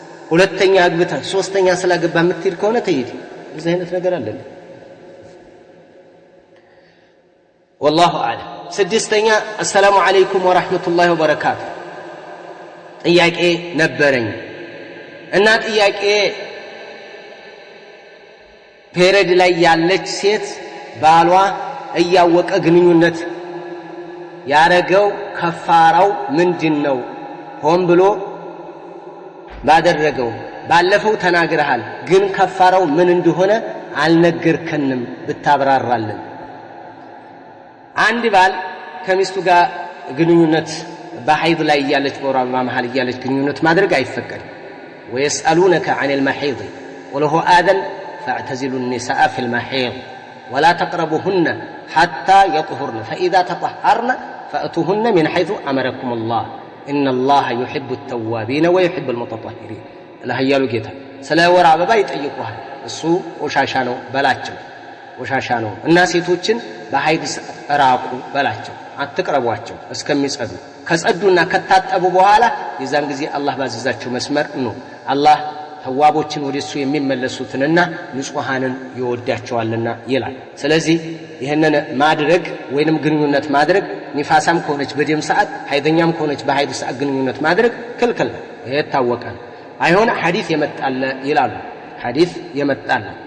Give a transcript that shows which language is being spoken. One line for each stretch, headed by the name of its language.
Amharic: ሁለተኛ አግብታ ሶስተኛ ስላገባ የምትሄድ ከሆነ ትሄድ። ብዙ አይነት ነገር አለ።
Arabic: والله اعلم።
Amharic: ስድስተኛ
Arabic: السلام عليكم ورحمة الله وبركاته
Amharic: ጥያቄ ነበረኝ እና ጥያቄ ፔሬድ ላይ ያለች ሴት ባሏ እያወቀ ግንኙነት ያረገው ከፋራው ምንድነው? ሆን ብሎ ባደረገው ባለፈው ተናግረሃል፣ ግን ከፋራው ምን እንደሆነ አልነገርከንም፣ ብታብራራልን። አንድ ባል ከሚስቱ ጋር ግንኙነት በሐይድ ላይ ያለች በወራባ መሃል ያለች ግንኙነት ማድረግ አይፈቀድም።
Arabic: ويسألونك عن المحيض قل هو آذن فاعتزلوا النساء في المحيض ولا تقربوهن حتى يطهرن فإذا تطهرن فأتوهن من حيث أمركم الله إن الله يحب التوابين ويحب المتطهرين. لا هيالو جيتا سلا
Amharic: ወራባ ይጠይቁሃል። እሱ ቆሻሻ ነው በላቸው፣ ቆሻሻ ነው። እና ሴቶችን በሐይድ ራቁ በላቸው፣ አትቅረቧቸው እስከሚጸዱ። ከጸዱና ከታጠቡ በኋላ የዛን ጊዜ አላህ ባዘዛቸው መስመር ነው። አላህ ተዋቦችን ወደሱ የሚመለሱትንና ንጹሃንን ይወዳቸዋልና ይላል። ስለዚህ ይሄንን ማድረግ ወይንም ግንኙነት ማድረግ ንፋሳም ከሆነች በደም ሰዓት ሐይደኛም ከሆነች በሐይድ ሰዓት ግንኙነት ማድረግ ክልክል ነው። ይሄ ታወቀ። አይሆን ሐዲስ የመጣለ ይላሉ። ሐዲስ የመጣለ